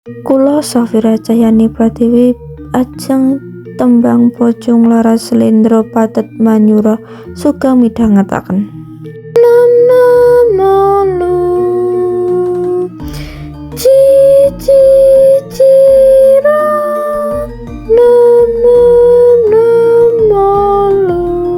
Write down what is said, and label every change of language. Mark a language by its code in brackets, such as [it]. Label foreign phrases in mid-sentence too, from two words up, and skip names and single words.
[jv] Kula, Safira Cahyani Pratiwi, ajeng tembang Pocong Laras Slendra Pathet Manyura, sugeng midhangetaken. Nem, nem, melu. Ci, ci, cira. Nem, nem, nem, melu.